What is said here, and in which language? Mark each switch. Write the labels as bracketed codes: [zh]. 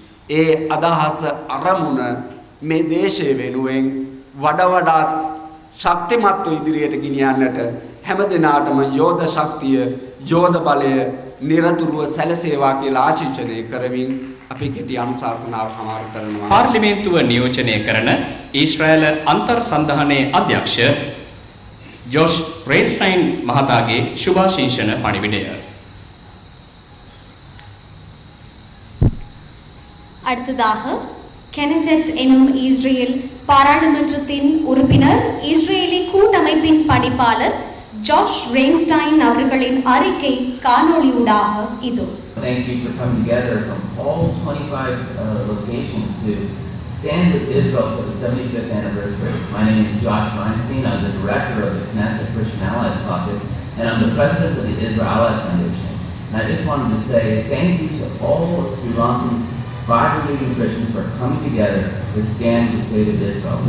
[si] ඒ අදහස අරමුණ මේ දේශය වෙනුවෙන් වඩාත් ශක්තිමත්ව ඉදිරියට ගෙනියන්නට හැම දිනාටම යෝධ ශක්තිය යෝධ බලය නිරතුරුව සැලසේවා කියලා ආශිර්වාදනය කරමින් අපි කෙටි අනුශාසනාව හමාර කරනවා. පාර්ලිමේන්තුව නියෝජනය කරන ඊශ්‍රායල අන්තර් සන්ධානයේ අධ්‍යක්ෂ ජොෂ් රේස්ටයින් මහතාගේ සුභාශිංසන පණිවිඩය. [ta] அடுத்ததாக கெனசெட் எனும் இஸ்ரேல் பாராளுமன்றத்தின் உறுப்பினர் இஸ்ரேலி கூட்டமைப்பின் பணிப்பாளர் ஜாஷ் ரெயின்ஸ்டைன் அவர்களின் அறிக்கை காணொளியூடாக இதோ. [en] Thank you for coming together from all 25 locations to stand with Israel for the 75th anniversary. My name is Josh Weinstein. I'm the director of the Knesset Christian Allies Caucus, and I'm the president of the Israel Allies Foundation. And I just wanted to say thank you to all of Sri Lankan Bible-believing Christians for coming together to stand with the state of Israel.